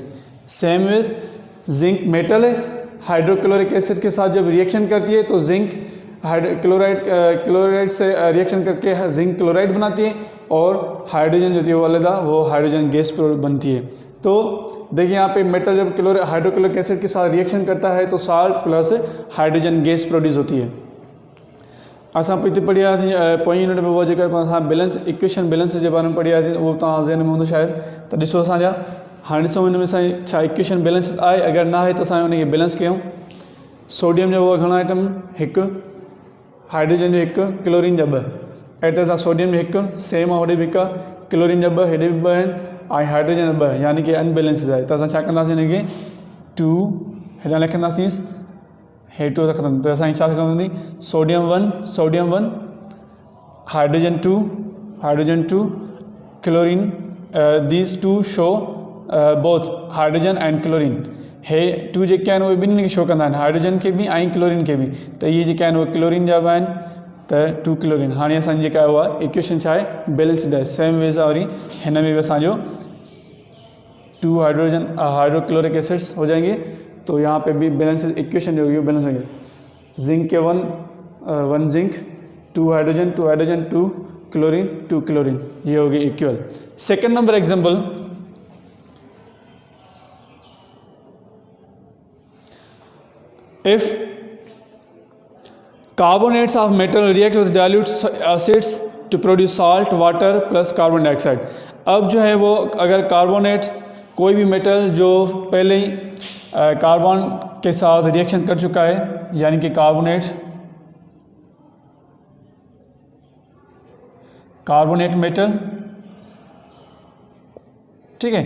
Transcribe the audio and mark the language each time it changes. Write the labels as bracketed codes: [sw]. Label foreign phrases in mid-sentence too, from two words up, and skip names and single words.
[en] same way zinc metal [hi] है, [en] hydrochloric acid [hi] के साथ जब रिएक्शन करती है तो [en] zinc chloride [hi] से रिएक्शन करके [en] zinc chloride [hi] बनाती है और हाइड्रोजन जो थी वो अलग वो [en] hydrogen gas [hi] बनती है। तो देखिए यहाँ पे मेटल जब [en] hydrochloric acid [hi] के साथ रिएक्शन करता है तो [en] salt plus hydrogen gas produce [hi] होती है। [sd] असां पिते पढ़िया पोइ यूनिट में वो जेका [en] balance equation balance [hi] के बारे में [sd] पढ़िया वो तव्हां ज़हन में हूंदो शायद, तो ॾिसो असांजा हाँ ॾिसो हिन में असांजी छा [en] equation balance [sd] आहे, अगर ना है तो असां उनखे बैलेंस कयूं। सोडियम जो घणा आइटम, हिकु, हाइड्रोजन जो हिकु, क्लोरीन जा ॿ, ऐं त असां सोडियम जो हिकु सेम आहे, होॾे बि हिकु, क्लोरीन जा ॿ, हेॾे बि ॿ आहिनि ऐं हाइड्रोजन जा ॿ, यानी कि अनबैलेंस आहे। त असां छा कंदासीं हिनखे 2 हेॾां लिखंदासीं, हेठि रखंदासीं, त असांजी छा खपंदी सोडियम 1 हाइड्रोजन 2 क्लोरीन, [en] these two show both hydrogen and chlorine. [sd] हे 2 जेके आहिनि उहे ॿिन्हिनि खे शो कंदा आहिनि, हाइड्रोजन खे बि ऐं क्लोरीन खे बि। त इहे जेके आहिनि उहे क्लोरीन जा बि आहिनि, त 2 क्लोरीन। हाणे असांजी जेका आहे उहा इक्वेशन छा आहे बैलेंस्ड आहे। [en] same way [sd] सां वरी हिन में भी असांजो [hi] 2 [en] hydrochloric acids [hi] हो जाएंगे, तो यहाँ पे भी [en] balance equation [hi] जो होगी बैलेंस होंगे। जिंक के 1 जिंक, 2 हाइड्रोजन 2 क्लोरीन 2 क्लोरीन, ये होगी इक्वल। [en] second number example, if carbonates of metal react with dilute acids to produce salt, water plus carbon dioxide। [hi] अब जो है वो अगर कार्बोनेट कोई भी मेटल जो पहले ही कार्बन के साथ रिएक्शन कर चुका है, यानी कि [en] carbonate metal, [hi] ठीक है।